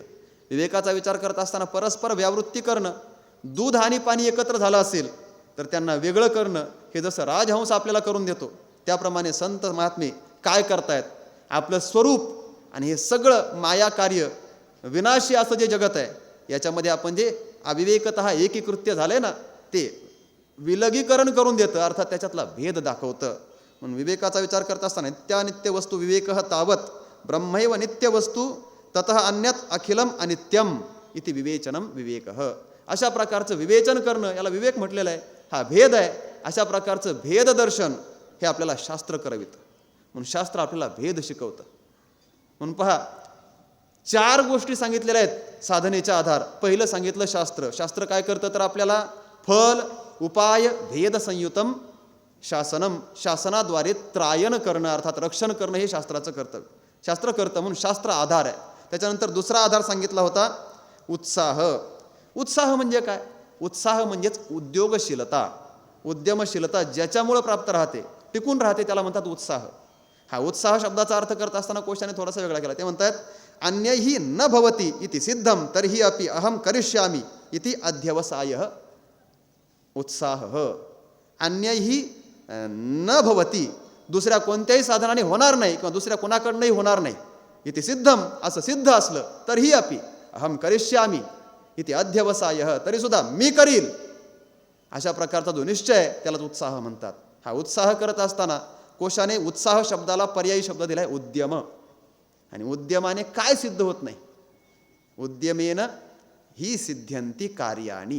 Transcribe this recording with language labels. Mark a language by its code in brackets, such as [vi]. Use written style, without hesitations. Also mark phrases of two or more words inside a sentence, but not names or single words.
[mr] विवेकाचा विचार करत असताना परस्पर व्यावृत्ती करणं. दूध आणि पाणी एकत्र झालं असेल तर त्यांना वेगळं करणं हे जसं राजहंस आपल्याला करून देतो त्याप्रमाणे संत महात्मे काय करतायत? आपलं स्वरूप आणि हे सगळं माया कार्य विनाशी असं जे जगत आहे याच्यामध्ये आपण जे अविवेकतः एकीकृत्य झाले ना ते विलगीकरण करून देतं, अर्थात त्याच्यातला भेद दाखवतं. म्हणून विवेकाचा विचार करत असताना [sa] नित्यानित्य वस्तू विवेकः तावत ब्रह्मैव नित्य वस्तू ततः अन्यत् अखिलम अनित्यम इति विवेचनम विवेकः. [mr] अशा प्रकारचं विवेचन करणं याला विवेक म्हटलेलं आहे. हा भेद आहे. अशा प्रकारचं भेद दर्शन हे आपल्याला शास्त्र करवितं. म्हणून शास्त्र आपल्याला भेद शिकवतं. म्हणून पहा, 4 गोष्टी सांगितलेल्या आहेत साधनेचा आधार. पहिलं सांगितलं शास्त्र. शास्त्र काय करतं? तर आपल्याला [sa] फल उपाय भेद संयुतम शासनम, [mr] शासनाद्वारे त्रायन करणं अर्थात रक्षण करणं हे शास्त्राचं कर्तव्य. शास्त्र करतं म्हणून शास्त्र आधार आहे. त्याच्यानंतर दुसरा आधार सांगितला होता उत्साह. उत्साह म्हणजे काय? उत्साह म्हणजेच उद्योगशीलता, उद्यमशीलता ज्याच्यामुळे प्राप्त राहते, टिकून राहते, त्याला म्हणतात उत्साह. हा उत्साह शब्दाचा अर्थ करत असताना कोशाने थोडासा वेगळा केला. ते म्हणतात [sa] अन्यही न भवती इति सिद्धम तर्हि अपि अहम करिष्यामि इति अध्यवसायः उत्साह. अन्यही न भवती, [mr] दुसऱ्या कोणत्याही साधनाने होणार नाही किंवा दुसऱ्या कोणाकडनंही होणार नाही. [sa] इति सिद्धम, [mr] असं सिद्ध असलं तरीही [sa] अपि अहम करिष्यामि, [mr] इथे अध्यवसाय, तरी सुद्धा मी करील अशा प्रकारचा जो निश्चय आहे त्यालाच उत्साह म्हणतात. हा उत्साह करत असताना कोशाने उत्साह शब्दाला पर्यायी शब्द दिलाय उद्यम. आणि उद्यमाने काय सिद्ध होत नाही? [sa] उद्यमेन ही सिद्ध्यंती कार्याणी.